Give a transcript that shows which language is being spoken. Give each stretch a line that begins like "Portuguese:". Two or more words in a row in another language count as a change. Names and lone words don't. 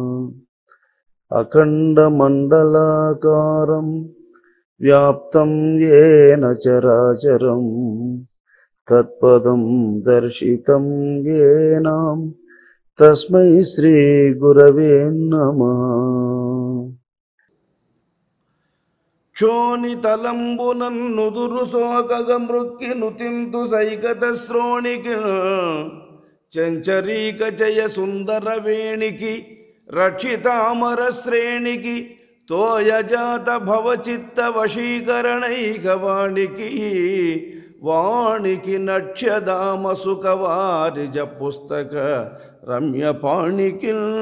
Sanskrit: अखण्डमण्डलाकारं व्याप्तं येन चराचरं तत्पदं दर्शितं येन तस्मै श्री गुरवे नमः।
Telugu: చోనితలంబునన్నుదురు సోకగమృక్కి నుతింతు సైకత శ్రోణికి చంచరీక జయ సుందర వేణికి రక్షితామర శ్రేణికి తోయజాత భవచిత్త వశీకరణైక వాణికి వాణికి నక్ష్యదామ సుఖవారిజ పుస్తక రమ్యపాణికి